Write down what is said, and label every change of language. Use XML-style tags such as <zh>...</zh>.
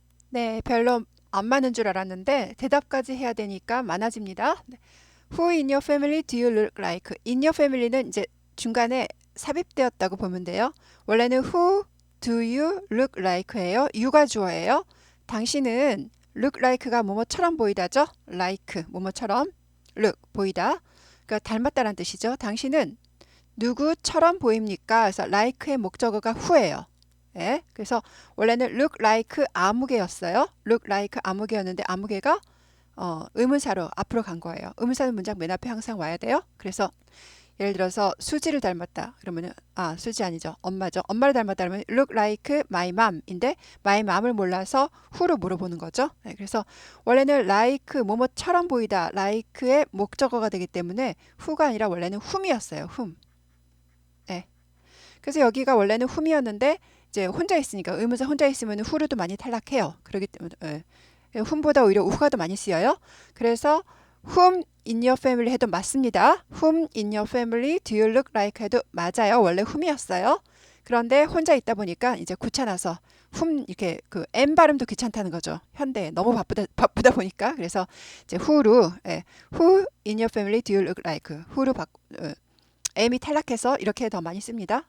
<ko>네, 별로 안 많은 줄 알았는데 대답까지 해야 되니까 많아집니다. 네.</ko> <en>Who in your family do you look like? In your family</en> <ko>는 이제 중간에 삽입되었다고 보면 돼요. 원래는</ko> <en>Who do you look like</en> <ko>예요. you가 주어예요. 당신은 look like가 뭐뭐처럼 보이다죠? like 뭐뭐처럼 look 보이다. 그러니까 닮았다는 뜻이죠. 당신은 누구처럼 보입니까? 그래서 like의 목적어가 who예요. 예, 그래서 원래는 look like 아무개였어요. look like 아무개였는데 아무개가 의문사로 앞으로 간 거예요. 의문사는 문장 맨 앞에 항상 와야 돼요. 그래서 예를 들어서 수지를 닮았다. 그러면은 수지 아니죠. 엄마죠. 엄마를 닮았다 그러면</ko> <en>look like my mom</en> <ko>인데 my mom을 몰라서 who로 물어보는 거죠. 네, 그래서 원래는 like 뭐뭐처럼 보이다. like의 목적어가 되기 때문에 who가 아니라 원래는 whom이었어요. whom. 네. 그래서 여기가 원래는 whom이었는데 이제 혼자 있으니까 의문사 혼자 있으면 who로도 많이 탈락해요. 그렇기 때문에 whom보다 오히려 who가 더 많이 쓰여요. 그래서</ko> <en>whom in your family</en> <ko>해도 맞습니다.</ko> <en>whom in your family do you look like</en> <ko>해도 맞아요. 원래 whom이었어요. 그런데 혼자 있다 보니까 이제 귀찮아서 whom 이렇게 그 M 발음도 귀찮다는 거죠. 현대 너무 바쁘다 보니까 그래서 이제 who로</ko> <en>who in your family do you look like</en> <ko>who로 M이 탈락해서 이렇게 더 많이 씁니다.</ko>